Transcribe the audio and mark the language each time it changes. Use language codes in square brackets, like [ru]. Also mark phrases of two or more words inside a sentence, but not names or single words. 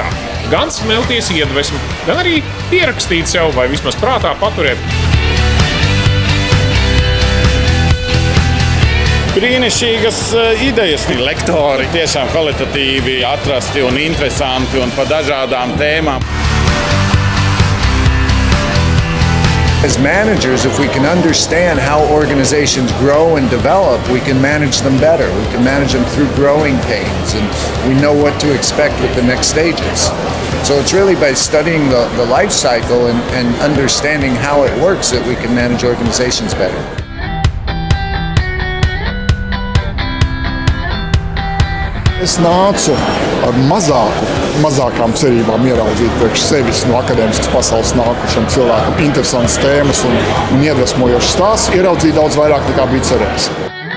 [lv] Gan smelties iedvesmu, gan arī pierakstīt sev vai vismaz prātā paturēt. Brīnišķīgas idejas. Lektori tiešām kvalitatīvi atrasti un interesanti un par dažādām tēmām. [en] As managers, if we can understand how organizations grow and develop, we can manage them better. We can manage them through growing pains, and we know what to expect with the next stages. So it's really by studying the life cycle and understanding how it works that we can manage organizations better. [lv] Es nācu ar mazākām cerībām ieraudzīt priekš sevis no akadēmiskas pasaules nākušiem cilvēkiem interesantas tēmas un iedvesmojošas stāstus, ieraudzīt daudz vairāk nekā bija cerējis.